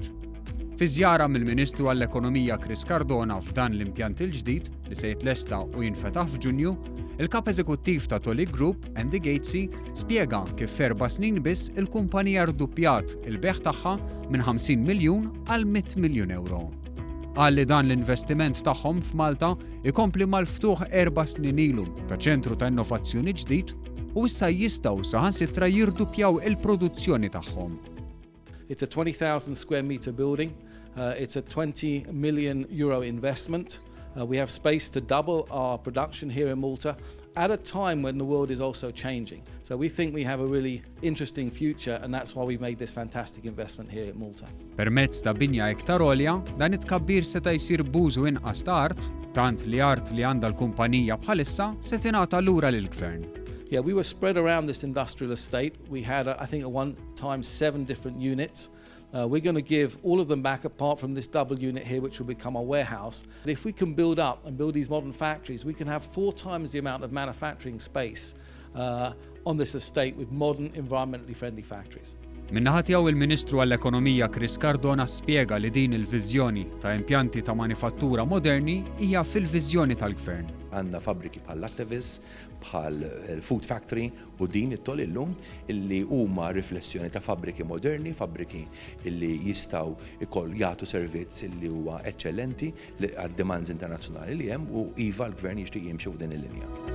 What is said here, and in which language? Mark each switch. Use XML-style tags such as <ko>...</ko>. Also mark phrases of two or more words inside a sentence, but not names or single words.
<mt>Fi żjara mill-Ministru għall-Ekonomija Chris Cardona f'dan l-impjant il-ġdid li se jitlesta u jinfetaħ f'Ġunju, il-kap eżekuttiv ta' Tolil Group, Andy Gatesy, spjega kif f'4 snin biss il-kumpanija rduppjat il-beħ tagħha minn 50 miljun għal 100 miljun euro. Qal li dan l-investiment tagħhom f'Malta ikompli mal-ftuħ 4 snin ilu ta' ċentru ta' innovazzjoni ġdid u issa jistgħu saħansitra jirduppjaw il-produzzjoni tagħhom.</mt> <en>It's a 20,000 square meter building. It's a 20 million euro investment. We have space to double our production here in Malta at a time when the world is also changing. So we think we have a really interesting future, and that's why we made this fantastic investment here in Malta.</en> <mt>Permezz ta' binja iktar għolja, dan it-tkabbir seta' jsir b'użu inqas ta' art, tant li art li għandha l-kumpanija bħalissa se tingħata lura lill-Gvern.</mt> <en>Yeah, we were spread around this industrial estate. We had, I think, at one time 7 different units. We're going to give all of them back apart from this double unit here, which will become our warehouse. If we can build up and build these modern factories, we can have 4 times the amount of manufacturing space on this estate with modern, environmentally friendly factories.</en> <mt>Min-naħa tiegħu il-Ministru għall-Ekonomija Chris Cardona spjega li din il-viżjoni ta' impjanti ta' manifattura moderni hija fil-viżjoni tal-Gvern. Għandna fabbriki bħal Actavis, bħal Food Factory u din it-Tolil illum illi huma riflessjoni ta' fabbriki moderni, fabbriki illi jistgħu ikoll jagħtu servizz illi huwa eċċellenti għad-demands internazzjonali li hemm u iva l-Gvern jixtieq jimxi f'din il-linja.</mt>